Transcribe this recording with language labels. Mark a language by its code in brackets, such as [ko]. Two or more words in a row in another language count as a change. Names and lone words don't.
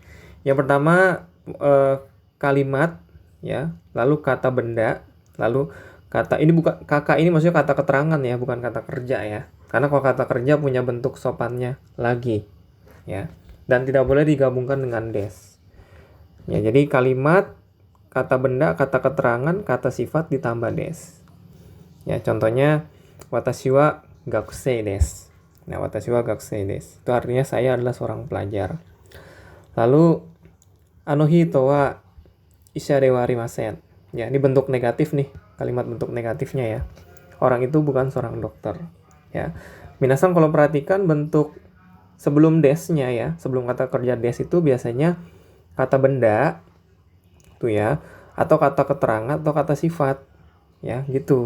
[id] Yang pertama kalimat ya, lalu kata benda, lalu kata ini bukan kakak, ini maksudnya kata keterangan ya, bukan kata kerja ya. Karena kalau kata kerja punya bentuk sopannya lagi ya. Dan tidak boleh digabungkan dengan des. Ya, jadi kalimat, kata benda, kata keterangan, kata sifat ditambah des. Ya, contohnya [ja] 私は学生です. Nah, 私は学生です. [id] Itu artinya saya adalah seorang pelajar. [ja] Lalu あの人は医者ではありません. [id] Ya, ini bentuk negatif nih, kalimat bentuk negatifnya ya. Orang itu bukan seorang dokter. Ya. Minasang kalau perhatikan bentuk sebelum desnya ya, sebelum kata kerja des itu biasanya kata benda tuh ya, atau kata keterangan atau kata sifat ya, gitu.